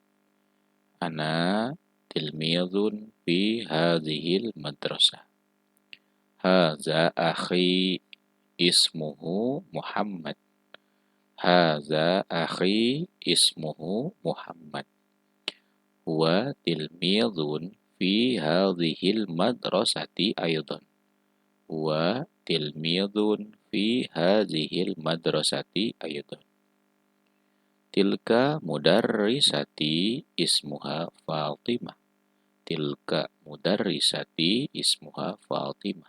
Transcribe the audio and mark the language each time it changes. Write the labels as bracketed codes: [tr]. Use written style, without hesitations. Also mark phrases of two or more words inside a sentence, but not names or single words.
[ar] أنا تلميذ في هذه المدرسة. هذا أخي اسمه محمد. هذا أخي اسمه محمد. هو تلميذ في هذه المدرسة أيضا. هو تلميذ في هذه المدرسة أيضا. تلك مدرستي اسمها فاطمة. تلك مدرستي اسمها فاطمة.